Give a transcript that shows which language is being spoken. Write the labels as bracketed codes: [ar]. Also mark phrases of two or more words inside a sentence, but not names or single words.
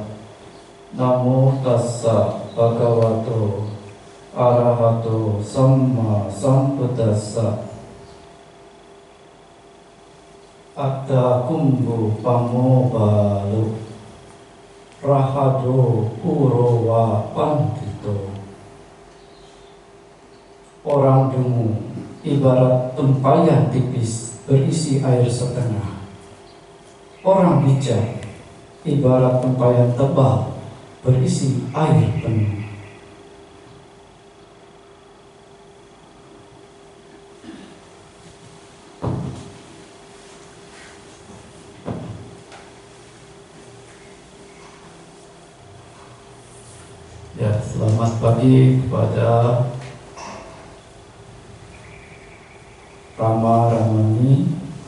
[pi] Namo tassa bhagavato arahato samma sambuddhassa. Atta kumbu pamobalu rahado urowa pandito. [id] Orang dungu ibarat tempayan tipis berisi air setengah. Orang bijak ibarat tempayan tebal berisi air penuh. Ya, selamat pagi kepada Rama Ramani,